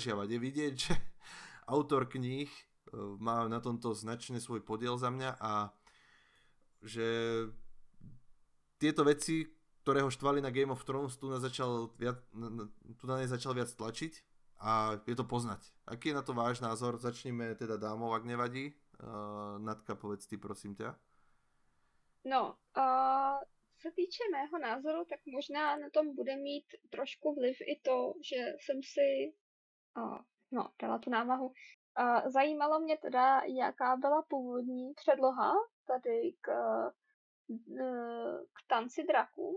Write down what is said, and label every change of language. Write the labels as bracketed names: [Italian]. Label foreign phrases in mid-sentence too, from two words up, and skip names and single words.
[Slovak] Je vidieť, že autor kníh má na tomto značne svoj podiel za mňa a že tieto veci, ktoré ho štvali na Game of Thrones, tu na ne začal viac tlačiť a je to poznať. Aký je na to váš názor? Začneme teda dámov, ak nevadí. Natka, povedz ty, prosím ťa. No, [Czech] se týče mého názoru, tak možná na tom bude mít trošku vliv i to, že jsem si dala tu námahu. Zajímalo mě teda, jaká byla původní předloha tady k tanci draků.